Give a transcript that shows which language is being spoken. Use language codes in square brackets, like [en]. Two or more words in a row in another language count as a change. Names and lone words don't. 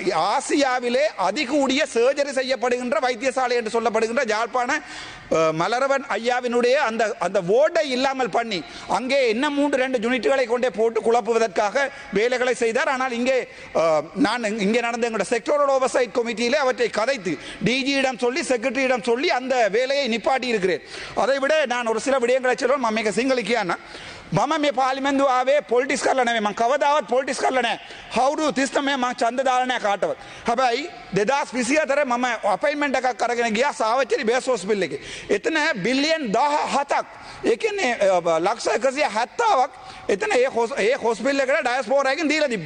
[ta] ஆசியாவிலே அதிகூடிய சர்ஜரி செய்யப்படுகின்ற வைத்தியசாலை என்று சொல்லப்படுகின்ற யாழ்ப்பாண மலரவன் ஐயாவினுடைய அந்த ஓட்டை இல்லாமல் பண்ணி அங்கே என்ன 3-2 யூனிட்டுகளை கொண்டே போட்டு குழப்புவதற்காக வேலைகளை செய்தார். ஆனால் இங்கே நான் இங்கே நடந்த எங்களுடைய [en] sectoral oversight committee [ta] அவற்றை கதைத்து டிஜியிடம் சொல்லி செக்ரட்டரியிடம் சொல்லி அந்த வேலையை நிப்பாட்டி இருக்கிறேன். அதை விட நான் ஒரு சில விடயங்களை சொல்லுவேன். [si] මම සිංහලිකයන්න මම මේ පාර්ලිමේන්තුව ආවේ පොලිටික්ස් කරලා නෙමෙයි. මම කවදාවත් පොලිටික්ස් කරලා නැහැ. අවුරුදු 39 මම ඡන්ද දාලා නැහැ කාටවත්. හැබැයි 2024 මම අපොයින්ට්මන්ට් එකක් අරගෙන ගියා සාවච්චේරි [en] base hospital [si] එකේ. එතන බිලියන් 17ක් ඒ කියන්නේ ලක්ෂ 170ක් එතන ඒ හොස්පිටල් එකට ඩයස්පෝරා එකෙන් දීලා තිබ්බා.